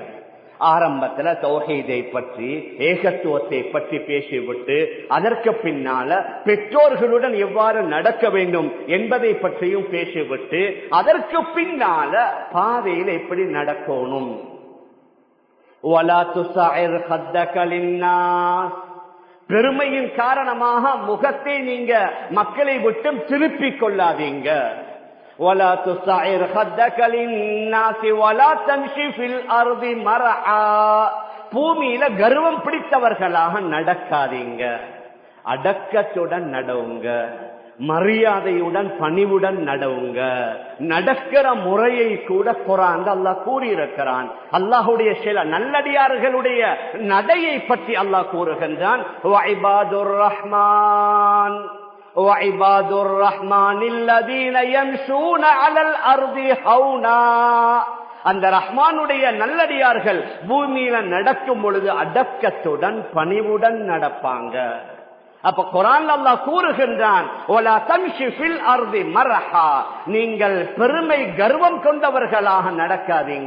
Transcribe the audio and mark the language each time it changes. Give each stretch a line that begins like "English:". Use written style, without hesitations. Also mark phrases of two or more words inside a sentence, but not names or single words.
Tamil: ஆரம்பத்துல தௌஹீதை பற்றி, ஏகத்துவத்தை பற்றி பேசிவிட்டு அதற்கு பின்னால பெற்றோர்களுடன் எவ்வாறு நடக்க வேண்டும் என்பதை பற்றியும் பேசிவிட்டு அதற்கு பின்னால பாதையில் எப்படி நடக்கணும்.
Arabic: ولا تصعر خدك للناس,
Tamil: பெருமையின் காரணமாக முகத்தை நீங்க மக்களை விட்டு திருப்பிக் கொள்ளாதீங்க.
Arabic: ولا تصعر خدك للناس ولا تمشي في الارض مرحا,
Tamil: பூமியில கர்வம் பிடித்தவர்களாக நடக்காதீங்க. அடக்கத்துடன் நடவுங்க, மரியாதையுடன் பணிவுடன் நடவுங்க. நடக்கிற முறையை கூட குர்ஆன்ல அல்லாஹ் கூறியிருக்கிறான். அல்லாஹ்வுடைய சில நல்லடியார்களுடைய நடையை பற்றி அல்லாஹ் கூறுகின்றான்.
Arabic: وعباد الرحمن وعباد الرحمن الذين يمشون على الارض هونا,
Tamil: அந்த ரஹ்மானுடைய நல்லடியார்கள் பூமியில நடக்கும் பொழுது அடக்கத்துடன் பணிவுடன் நடப்பாங்க. அப்ப குர்ஆன்ல அல்லாஹ் கூறுகின்றான்,
Arabic: ولا تمش في الأرض مرحا,
Tamil: நீங்கள் பெருமை கர்வம் கொண்டவர்களாக நடக்காதீங்க.